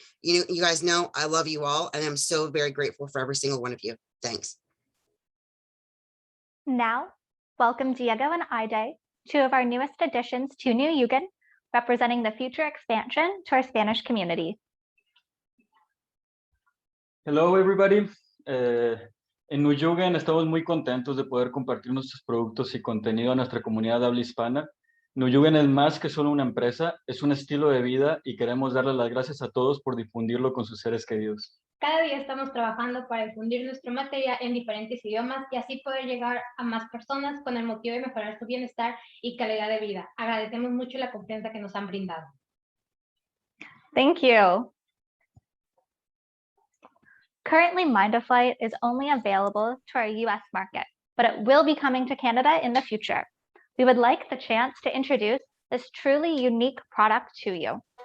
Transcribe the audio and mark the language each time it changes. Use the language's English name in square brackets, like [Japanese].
[English] You guys know I love you all, and I'm so very grateful for every single one of you. Thanks. Now, welcome Diego and Aide, two of our newest additions to NuYugen, representing the future expansion to our Spanish community. Hello, everybody. [Spanish] En NuYugen estamos muy contentos de poder compartir nuestros productos y contenido a nuestra comunidad de habla hispana. NuYugen es más que solo una empresa, es un estilo de vida y queremos darles las gracias a todos por difundirlo con sus seres queridos. Cada día estamos trabajando para difundir nuestro material en diferentes idiomas y así poder llegar a más personas con el motivo de mejorar su bienestar y calidad de vida. Agradecemos mucho la confianza que nos han brindado. [English] Thank you. Currently, Mind of Flight is only available to our US market, but it will be coming to Canada in the future. We would like the chance to introduce this truly unique product to you.